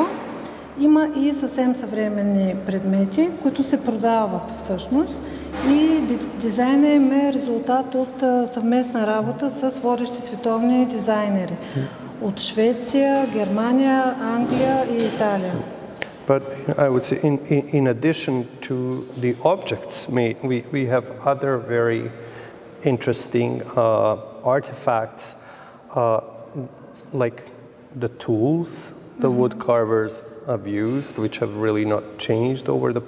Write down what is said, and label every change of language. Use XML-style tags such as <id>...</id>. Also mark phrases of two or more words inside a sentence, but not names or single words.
<bg>Има и съвсем съвременни предмети, които се продават всъщност. И дизайнът им е резултат от съвместна работа с водещи световни дизайнери от Швеция, Германия, Англия и Италия.</bg> <en>But I would say in addition to the objects made, we have other very interesting artifacts, like the tools the wood carvers have used, which have really not changed over the</en>